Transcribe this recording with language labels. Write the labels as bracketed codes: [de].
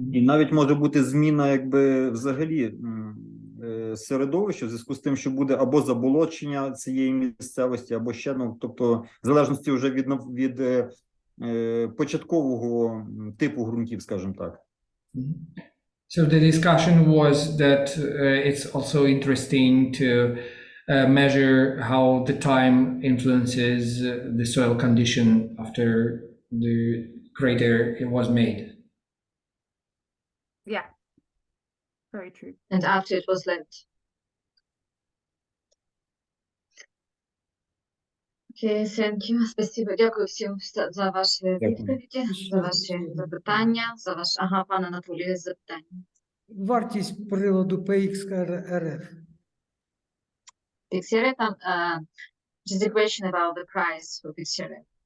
[uk] І навіть може бути зміна якби взагалі середовища в зв'язку з тим, що буде або заболочення цієї місцевості, або ще, ну, тобто, в залежності вже від початкового типу ґрунтів, скажімо так. [en] So the discussion was that it's also interesting to measure how the time influences the soil condition after the crater was made. Yeah, very true. And after it was left. Okay, thank you. [ru] Спасибо. [uk] Дякую всім за ваші відповіді, за ваші запитання, за ваш... Ага, пане Анатолію, запитання. Вартість приладу PXRF. [en] PXRF, там, just a question about the price for PXRF.